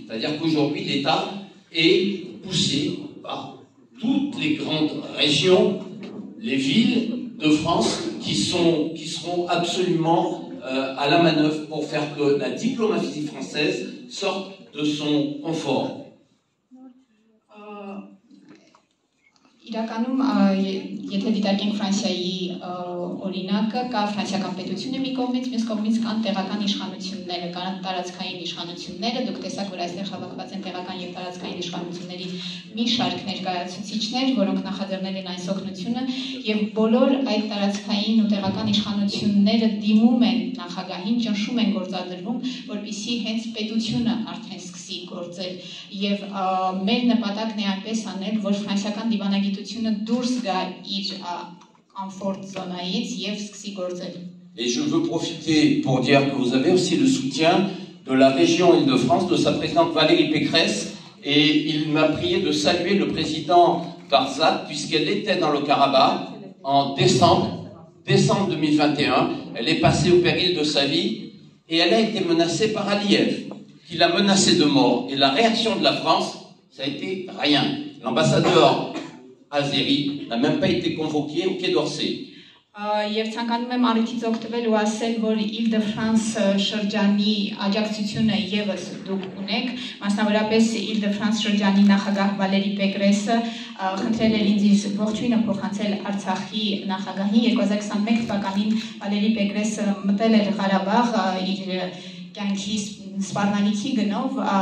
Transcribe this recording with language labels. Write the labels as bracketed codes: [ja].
[fr] C'est-à-dire qu'aujourd'hui, l'État est poussé par toutes les grandes régions, les villes de France qui seront absolument à la manœuvre pour faire que la diplomatie française sorte de son confort. [hy] Իրականում, եթե դիտարկենք Ֆրանսիայի օրինակը, կա ֆրանսիական պետությունը մի կողմից, մյուս կողմից կան տեղական իշխանությունները, կան տարածքային իշխանությունները, դուք տեսաք, որ այստեղ հավաքված են տեղական եւ տարածքային իշխանությունների մի շարք ներկայացուցիչներ, որոնք նախաձեռնել են այս օգնությունը, եւ բոլոր այդ տարածքային ու տեղական իշխանությունները դիմում են նախագահին, ճնշում են գործադրվում, որպեսզի հենց պետությունը արդեն սկսի գործել եւ մեր նպատակն է այնպես անել, որ ֆրանսիական դիվանագիտությունը դուրս գա իր [en] comfort zone- [hy] ից եւ սկսի գործել. [fr] Et je veux profiter pour dire que vous avez aussi le soutien de la région Île-de-France, de sa présidente Valérie Pécresse, et il m'a prié de saluer le président Barzak, puisqu'elle était dans le Karabakh en décembre 2021. Elle est passée au péril de sa vie, et elle a été menacée par Aliyev, qui l'a menacée de mort. Et la réaction de la France, ça a été rien. L'ambassadeur azéri n'a même pas été convoqué au Quai d'Orsay. [hy] Եվ ցանկանում եմ առիթից օգտվել ու ասել, որ Île-de-France շրջանի աջակցությունը եւս դուք ունեք, մասնավորապես Île-de-France շրջանի նախագահ Վալերի Պեկրեսը խնդրել էր ինձ իր ողջույնը փոխանցել Արցախի նախագահին 2021 թվականին Վալերի Պեկրեսը մտել էր Ղարաբաղ իր կյանքի սպառնալիքի գնով